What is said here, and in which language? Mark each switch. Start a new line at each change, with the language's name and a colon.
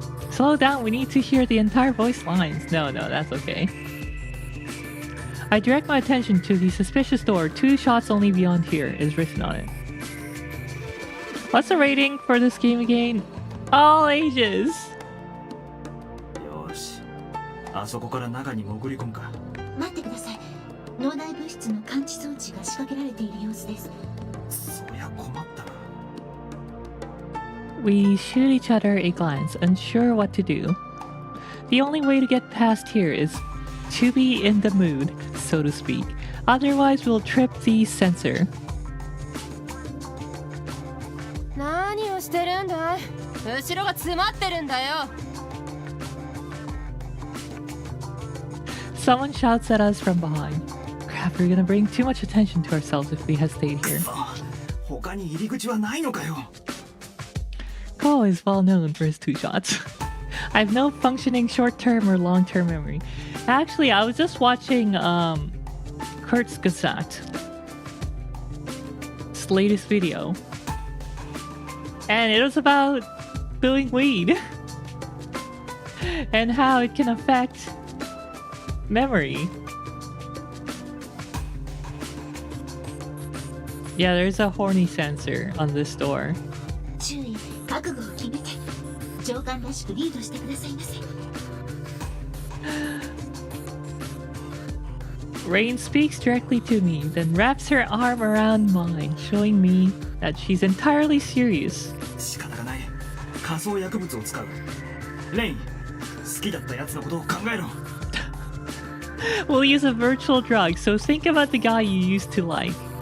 English: Slow down, we need to hear the entire voice lines. No, that's okay. I direct my attention to the suspicious door. 2 shots only beyond here is written on it. What's the rating for this game again? All ages.
Japanese: よし。あそこから中に潜り込むか。待ってください。脳内物質の感知装置が仕掛けられている様子です。そりゃ困ったな。
English: We shoot each other a glance, unsure what to do. The only way to get past here is to be in the mood, so to speak. Otherwise, we'll trip the sensor.
Japanese: 何をしてるんだい？後ろが詰まってるんだよ。
English: Someone shouts at us from behind. Crap, we're gonna bring too much attention to ourselves if we had stayed here.
Japanese: 他に入り口はないのかよ。
English: Ko is well known for his 2 shots. I have no functioning short-term or long-term memory. Actually, I was just watching Kurt's Gazette, his latest video, and it was about doing weed and how it can affect memory. Yeah, there's a horny sensor on this door.
Japanese: 注意、覚悟を決めて、上官らしくリードしてくださいませ。
English: Rain speaks directly to me, then wraps her arm around mine, showing me that she's entirely serious.
Japanese: 仕方がない。仮想薬物を使う。レイン、好きだったやつのことを考えろ。
English: We'll use a virtual drug, so think about the guy you used to like.